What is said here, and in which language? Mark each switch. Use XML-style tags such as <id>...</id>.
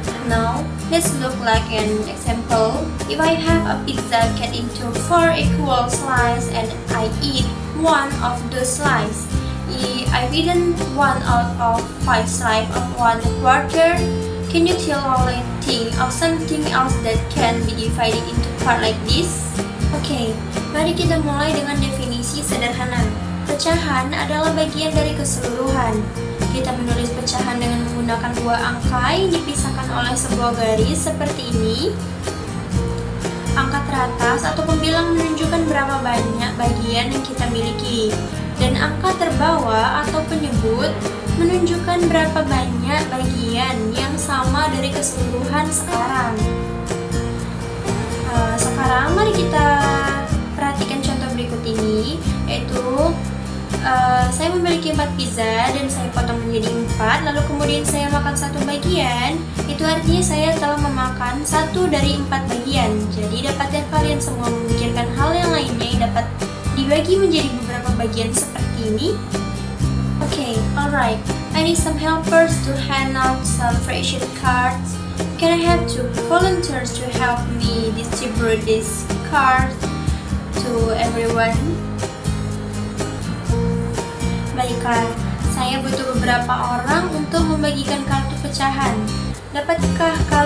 <en>Now, let's look like an example. If I have a pizza cut into 4 equal slices and I eat one of those slices, if I've eaten 1 out of 5 slices of 1/4, can you tell I think of something else that can be divided into part like this?</en> <id>Oke, mari kita mulai dengan definisi sederhana. Pecahan adalah bagian dari keseluruhan. Kita menulis pecahan dengan menggunakan dua angka yang dipisahkan oleh sebuah garis seperti ini. Angka teratas atau pembilang menunjukkan berapa banyak bagian yang kita miliki. Dan angka terbawah atau penyebut menunjukkan berapa banyak bagian yang sama dari keseluruhan sekarang. Sekarang mari kita perhatikan contoh berikut ini, yaitu saya memiliki 4 pizza dan saya potong menjadi 4, lalu kemudian saya makan satu bagian. Itu artinya saya telah memakan 1 dari 4 bagian. Jadi dapatkah kalian semua memikirkan hal yang lainnya yang dapat dibagi menjadi beberapa bagian seperti ini?</id> <en>Okay, alright. I need some helpers to hand out some fraction cards. Can I have 2 volunteers to help me distribute this card to everyone?</en> <id>Baiklah, saya butuh beberapa orang untuk membagikan kartu pecahan. Dapatkah</id>